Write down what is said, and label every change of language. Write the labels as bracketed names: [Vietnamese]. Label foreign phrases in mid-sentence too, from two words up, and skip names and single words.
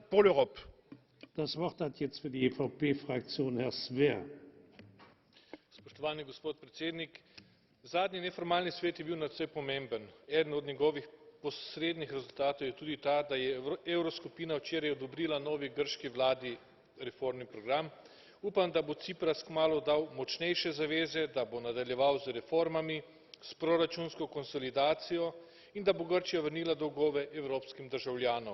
[French] pour l'Europe. [German] Das Wort hat jetzt für die EVP-Fraktion Herr Sver. [Slovenian] Spoštovani gospod predsednik, zadnji neformalni svet je bil nadvse pomemben. Eden od njegovih posrednih rezultatov je tudi ta, da je evroskupina včeraj odobrila novi grški vladi reformni program. Upam, da bo Cipras kmalu dal močnejše zaveze, da bo nadaljeval z reformami, s proračunsko konsolidacijo in da bo Grčija vrnila dolgove evropskim državljanom.